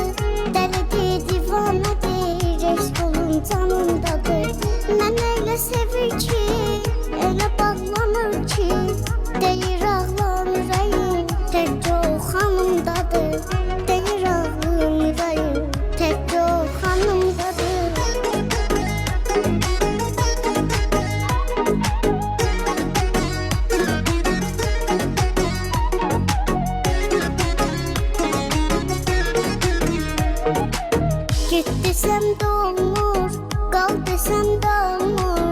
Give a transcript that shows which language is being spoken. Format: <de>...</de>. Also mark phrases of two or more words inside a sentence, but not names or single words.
<az>Dəlidir, divanədir, eşq olun canımdadır. Mən elə sevir ki, elə bağlanır ki, deyir ağlam ürəyim, təkcə o xanımdadır. Deyir ağlam ürəyim, təkcə o xanımdadır.</az> <tr>Git desem de olmur, kal desem de olmur.</tr>